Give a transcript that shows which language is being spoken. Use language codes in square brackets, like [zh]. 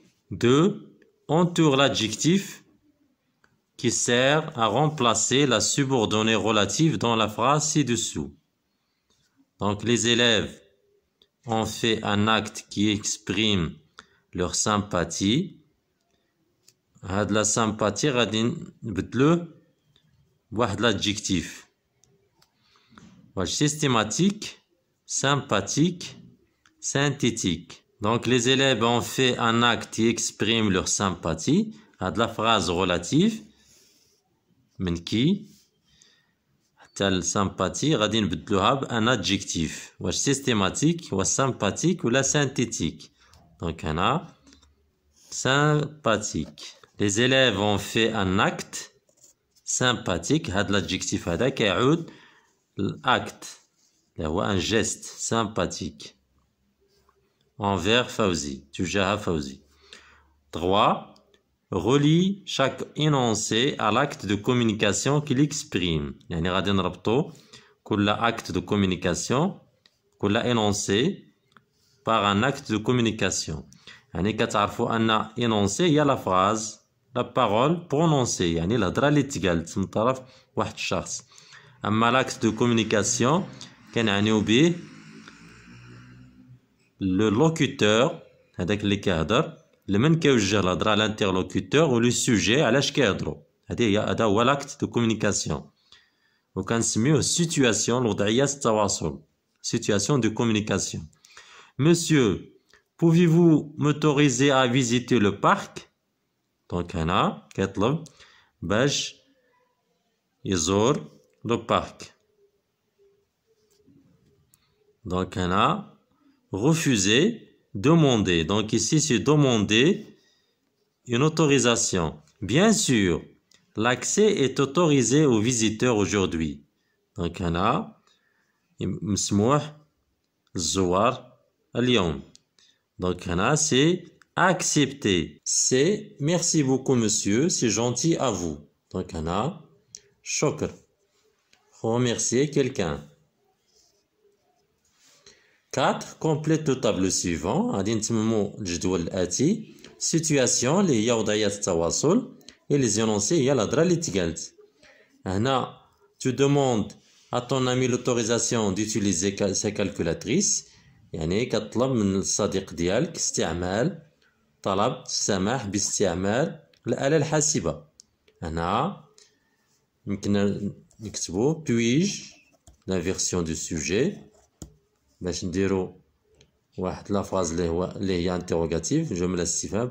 [fr] 2. Entoure l'adjectif qui sert à remplacer la subordonnée relative dans la phrase ci-dessous. Donc, les élèves ont fait un acte qui exprime leur sympathie. [ar] هاد la sympathie غادي نبدلوه بواحد l'adjectif. [fr] Systématique, sympathique, synthétique. Donc, les élèves ont fait un acte qui exprime leur sympathie. هاد la phrase relative. [ar] من كي حتى السامباتي غادي نبدلوها بان ادجيكتيف واش سيستيماتيك واش سامباتيك ولا سانتيتيك. دونك هنا sympathique. [fr] Les élèves ont fait un acte sympathique. [ar] هاد l'adjectif هذا كيعود l'acte اللي هو [fr] un geste sympathique envers Fawzi [ar] تجاه فوزي. 3. [fr] Relie chaque énoncé à l'acte de communication qu'il exprime. [ar] يعني غادي نربطو كل acte de communication كل [fr] énoncé par un acte de communication. [ar] يعني كتعرفوا أن énoncé هي [fr] la phrase la parole prononcée [ar] يعني الهضرة اللي تقالت من طرف واحد الشخص. أما l'acte de communication كنعنيو به le locuteur هذاك اللي كيهضر لمن كيوجه الهضره على الانترلوكوتور ولو سوجي علاش كيهضروا. هذا هو لاكت دو كومونيكاسيون وكنسميوه سيتوياسيون الوضعيه التواصل سيتوياسيون دو كومونيكاسيون. [fr] Monsieur, pouvez-vous m'autoriser à visiter le parc? [ar] دونك هنا كيطلب باش يزور لو بارك. دونك هنا refuser, demander. [fr] Donc ici, c'est demander une autorisation. Bien sûr, l'accès est autorisé aux visiteurs aujourd'hui. [ar] Donc هنا مسموح الزوار اليوم. [fr] Donc هنا c'est accepter. C'est merci beaucoup monsieur, c'est gentil à vous. [ar] Donc هنا شكر. [fr] Remercier quelqu'un. 4. Complète le tableau suivant. [ar] غادي نتمموا الجدول الآتي. Situation اللي هي وضعيات التواصل. [fr] Et les énoncés [ar] هي الهضرة اللي تقالت. [fr] هنا tu demandes à ton ami l'autorisation d'utiliser sa calculatrice. [ar] يعني كتطلب من الصديق ديالك استعمال طلب السماح باستعمال الآلة الحاسبة. هنا يمكن نكتبو [fr] puis-je la version du sujet [ar] باش نديرو واحد لا فاز اللي هي انتروغاتيف جملة استفهام.